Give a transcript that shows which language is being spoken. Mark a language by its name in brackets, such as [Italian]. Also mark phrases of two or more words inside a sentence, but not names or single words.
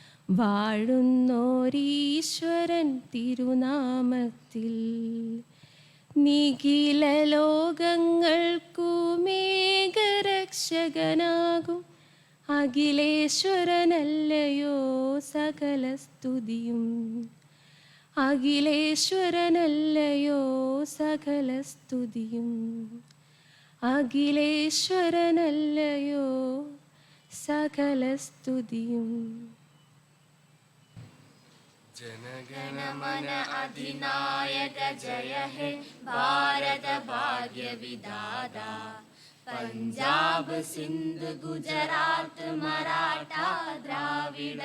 [Malayalam] വാഴുന്നോരീശ്വരൻ തിരുനാമത്തിൽ നിഖില ലോകങ്ങൾക്കുമേകരക്ഷകനാകും അഖിലേശ്വരനല്ലയോ സകല സ്തുതിയും അഖിലേശ്വരനല്ലയോ സകല സ്തുതിയും അഖിലേശ്വരനല്ലയോ സകല സ്തുതിയും [Bangla] জনগণমন অধিনায়ক জয় হে ভারত ভাগ্য বিধাতা পঞ্জাব সিন্ধ গুজরাট মারাঠা দ্রাবিড়